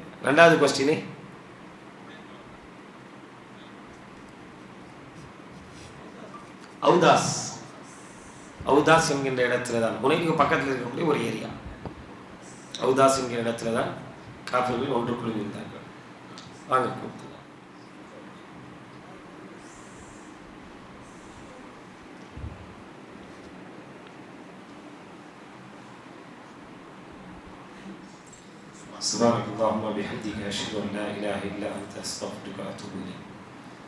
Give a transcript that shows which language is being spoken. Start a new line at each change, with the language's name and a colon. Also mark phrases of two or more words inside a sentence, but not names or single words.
Tamil: ரெண்டாவது கொஸ்டின், அவுதாஸ் என்கின்ற இடத்துல தான், புனைக்கு பக்கத்தில் இருக்கக்கூடிய ஒரு ஏரியா, அவுதாஸ் என்கிற இடத்துல தான் காஃபிர்கள் ஒன்று குழு இருந்தார்கள். வாங்க கூப்பிட்டு.
Arabic: سبحانك اللهم وبحمدك أشهد أن لا إله إلا أنت أستغفرك وأتوب إليك.